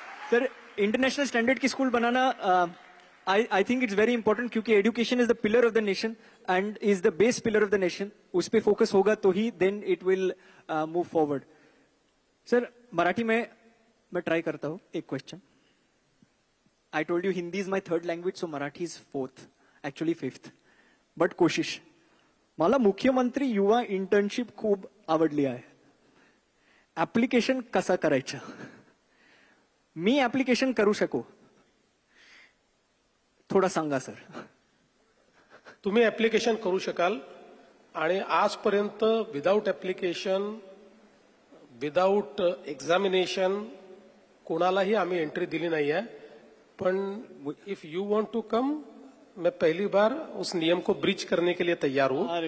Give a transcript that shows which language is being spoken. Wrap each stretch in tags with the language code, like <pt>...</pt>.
<hi>Sir, international standard की school banana</hi> <en>I think it's very important, क्योंकि education is the pillar of the nation and is the base pillar of the nation.</en> <hi>उस पर focus होगा तो ही</hi> <en>Then it will move forward.</en> <hi>Sir, Marathi में मैं try करता हूं एक question.</hi> <en>I told you Hindi is my third language, so Marathi is fourth, actually fifth. But</en> <hi>कोशिश.</hi> <mr>मला मुख्यमंत्री युवा इंटर्नशिप खूप आवडली आहे. ऍप्लिकेशन कसा करायचं? मी ऍप्लिकेशन करू शकू? थोडा सांगा सर. तुम्ही ऍप्लिकेशन करू शकाल आणि आजपर्यंत</mr> <en>without application, without examination</en> <mr>कोणालाही आम्ही एंट्री दिली नाही आहे.</mr> <hi>पण</hi> <en>if you want to come,</en> <hi>मैं पहली बार उस नियम को ब्रीच करने के लिए तैयार हूं.</hi>